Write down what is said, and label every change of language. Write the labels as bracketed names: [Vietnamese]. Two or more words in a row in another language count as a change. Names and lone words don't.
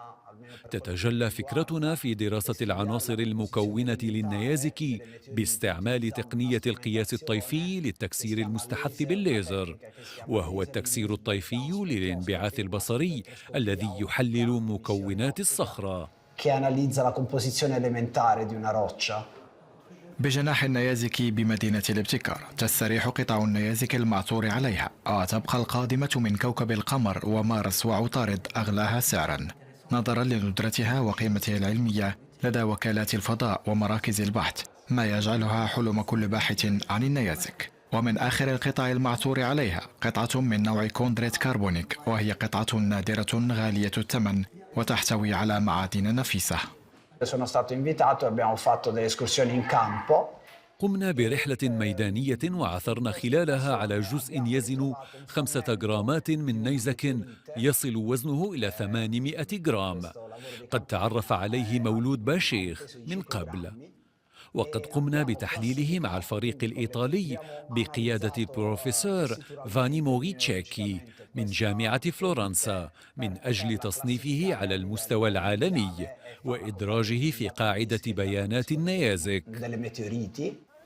[Arabic] تتجلى فكرتنا في دراسة العناصر المكونة للنيازك باستعمال تقنية القياس الطيفي للتكسير المستحث بالليزر، وهو التكسير الطيفي للانبعاث البصري الذي يحلل مكونات الصخرة. [Italian] Che analizza la composizione elementare di una roccia. [Arabic] بجناح النيازك بمدينة الابتكار تستريح قطع النيازك المعثور عليها، وتبقى القادمة من كوكب القمر ومارس وعطارد أغلاها سعرا، نظرا لندرتها وقيمتها العلمية لدى وكالات الفضاء ومراكز البحث، ما يجعلها حلم كل باحث عن النيازك. ومن آخر القطع المعثور عليها قطعة من نوع كوندريت كربونيك، وهي قطعة نادرة غالية الثمن وتحتوي على معادن نفيسة. [Italian] Sono stato invitato e abbiamo fatto delle escursioni in campo. [Arabic] قمنا برحلة ميدانية وعثرنا خلالها على جزء يزن 5 جرامات من نيزك يصل وزنه إلى 800 جرام. قد تعرف عليه مولود باشيخ من قبل، وقد قمنا بتحليله مع الفريق الإيطالي بقيادة البروفيسور فاني موغيتشيكي من جامعة فلورنسا من أجل تصنيفه على المستوى العالمي وإدراجه في قاعدة بيانات النيازك.